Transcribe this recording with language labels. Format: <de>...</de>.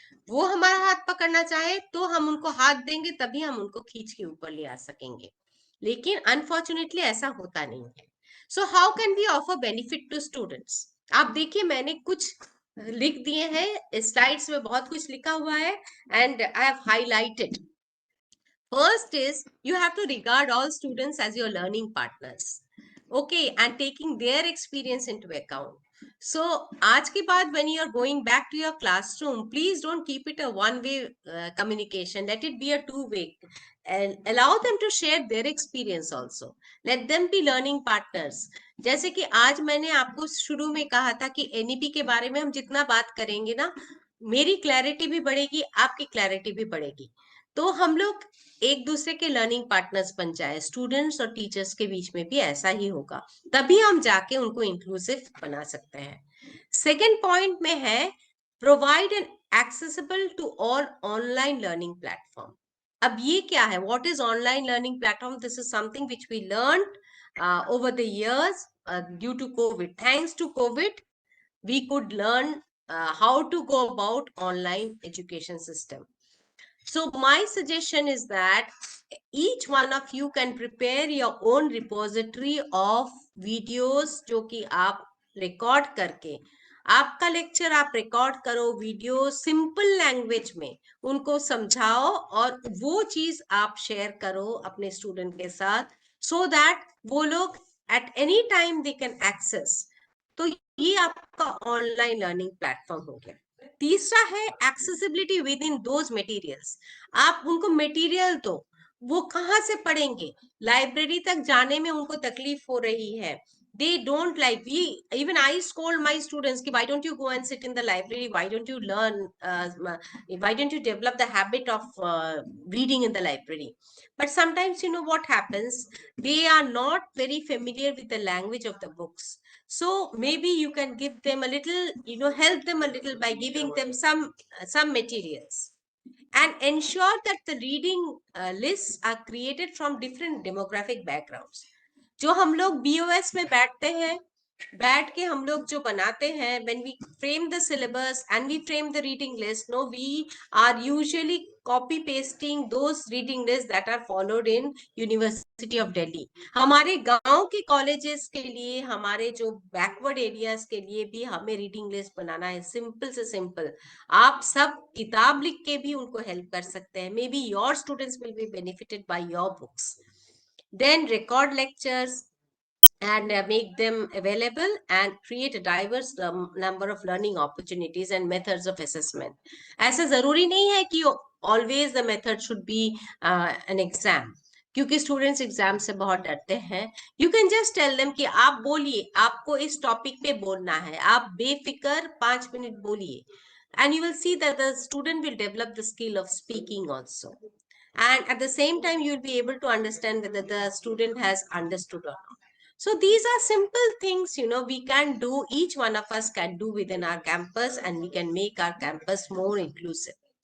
<hi>वो हमारा हाथ पकड़ना चाहे तो हम उनको हाथ देंगे, तभी हम उनको खींच के ऊपर ले आ सकेंगे। लेकिन अनफॉर्चुनेटली ऐसा होता नहीं है।</hi> <en>So how can we offer benefit to students?</en> <hi>आप देखिए मैंने कुछ लिख दिए हैं स्लाइड्स में, बहुत कुछ लिखा हुआ है</hi> <en>And I have highlighted. First is you have to regard all students as your learning partners, okay, and taking their experience into account. So</en> <hi>आज के बाद</hi> <en>when you are going back to your classroom, please don't keep it a one-way communication. Let it be a two-way, and allow them to share their experience also. Let them be learning partners.</en> <hi>जैसे कि आज मैंने आपको शुरू में कहा था कि एनईपी के बारे में हम जितना बात करेंगे ना, मेरी क्लैरिटी भी बढ़ेगी, आपकी क्लैरिटी भी बढ़ेगी। तो हम लोग एक दूसरे के लर्निंग पार्टनर्स बन जाए, स्टूडेंट्स और टीचर्स के बीच में भी ऐसा ही होगा, तभी हम जाके उनको इंक्लूसिव बना सकते हैं।</hi> <en>Second point में है provide an accessible to all online learning platform.</en> <hi>अब ये क्या है,</hi> <en>What is online learning platform? This is something which we learn over the years due to COVID. Thanks to COVID, we could learn how to go about online education system. So my suggestion is that each one of you can prepare your own repository of videos</en> <hi>जो कि आप record करके, आपका lecture आप record करो, video simple language में उनको समझाओ और वो चीज आप शेयर करो अपने स्टूडेंट के साथ, सो दैट वो लोग</hi> <en>At any time they can access.</en> <hi>तो ये आपका ऑनलाइन लर्निंग प्लेटफॉर्म हो गया। तीसरा है accessibility with in those materials. आप उनको मटेरियल दो, वो कहाँ से पढ़ेंगे? लाइब्रेरी तक जाने में उनको तकलीफ हो रही है,</hi> <en>they don't like, we even I scold my students ki why don't you go and sit in the library, why don't you learn why don't you develop the habit of reading in the library? But sometimes you know what happens, they are not very familiar with the language of the books. So maybe you can give them a little, you know, help them a little by giving them some materials, and ensure that the reading lists are created from different demographic backgrounds.</en> <hi>जो हम लोग BOS में बैठते हैं, बैठ के हम लोग जो बनाते हैं,</hi> <en>when we frame the syllabus and we frame the reading list, no, we are usually copy pasting those reading lists that are followed in University of Delhi.</en> <hi>हमारे गांव के कॉलेजेस के लिए, हमारे जो बैकवर्ड एरियाज के लिए भी हमें रीडिंग लिस्ट बनाना है, सिंपल से सिंपल। आप सब किताब लिख के भी उनको हेल्प कर सकते हैं।</hi> <en>May be your students will be benefited by your books. Then record lectures and make them available and create a diverse number of learning opportunities and methods of assessment.</en> <hi>ऐसा जरूरी नहीं है कि</hi> <en>always the method should be an exam,</en> <hi>क्योंकि students exam से बहुत डरते हैं।</hi> <en>you can just tell them</en> <hi>कि आप बोलिए, आपको इस टॉपिक पे बोलना है, आप बेफिक्र 5 मिनट बोलिए,</hi> <en>and you will see that the student will develop the skill of speaking also. and at the same time you'll be able to understand whether the student has understood or not. So these are simple things, we can do, each one of us can do within our campus, and we can make our campus more inclusive.</en>